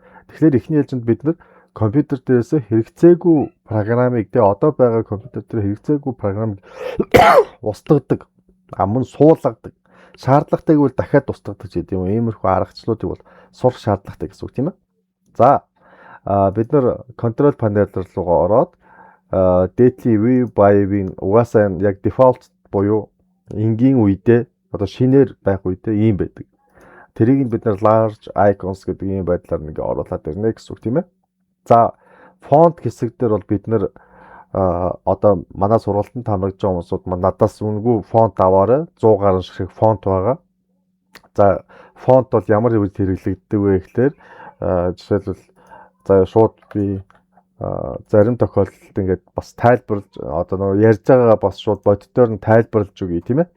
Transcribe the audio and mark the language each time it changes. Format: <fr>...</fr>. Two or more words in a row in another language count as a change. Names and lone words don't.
<mn>Тэгэхээр эхний ээлжинд бид нар компьютер дээрээс хэрэгцээгүй программыг одоо байгаа компьютер дээр хэрэгцээгүй программыг устгадаг, мөн суулгадаг, шаардлагатайг бол дахиад устгадаг гэдэг юм. Иймэрхүү аргачлалуудыг бол сурах шаардлагатай гэсэн үг тийм ээ. За бид нар</mn> <en>control panel</en> <mn>руугаа ороод</mn> <en>daily view by-</en> <mn>ийн угаасаа яг default буюу энгийн үедээ одоо шинээр байх үедээ ийм байдаг. Тэрийг бид нар</mn> <en>large icons</en> <mn>гэдэг ийм байдлаар нэг оруулаад ирнэ гэсэн үг тийм ээ. За font хэсэг дээр бол бид нар одоо манай сургалтанд хамрагдж байгаа хүмүүсүүд надаас үнэгүй фонт аваарай 100 гаруй шиг фонт байгаа. За фонт бол ямар үед хэрэглэгддэг вэ гэхээр жишээлбэл за шууд би зарим тохиолдолд ингээд бас тайлбарлаж одоо нөгөө ярьж байгаагаа бас шууд бодитоор нь тайлбарлаж өгье тийм ээ.</mn>